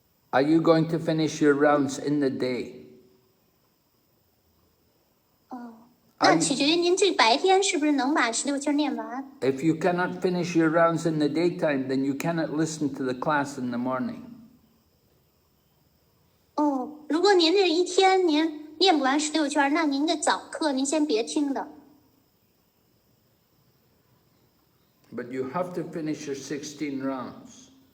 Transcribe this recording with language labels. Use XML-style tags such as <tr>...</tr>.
<en>Are you going to finish your rounds in the day?</en> <zh>那取决于您这白天是不是能把16圈念完。</zh> <en>If you cannot finish your rounds in the daytime, then you cannot listen to the class in the morning.</en> <zh>如果您这一天您念不完16圈，那您的早课您先别听的。</zh> <en>But you have to finish your 16 rounds.</en>